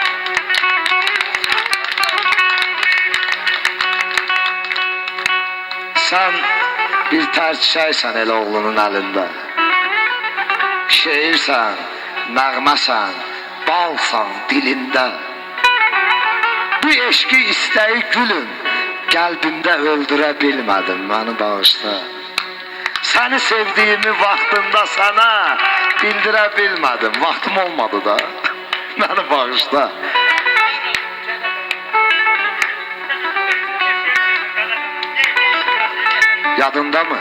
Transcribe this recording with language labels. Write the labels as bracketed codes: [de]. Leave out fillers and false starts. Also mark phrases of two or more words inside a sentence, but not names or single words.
[az] Sən bir tər çiçəksən elə oğlunun əlində. Şeirsən, nəğməsən, balsan dilində. [tr] Bu eşki isteği gülüm kalbimde öldüre bilmedim, beni bağışla. Seni sevdiğimi vaktinde sana bildire bilmedim, vaktim olmadı da. Beni bağışla. Yadında mı?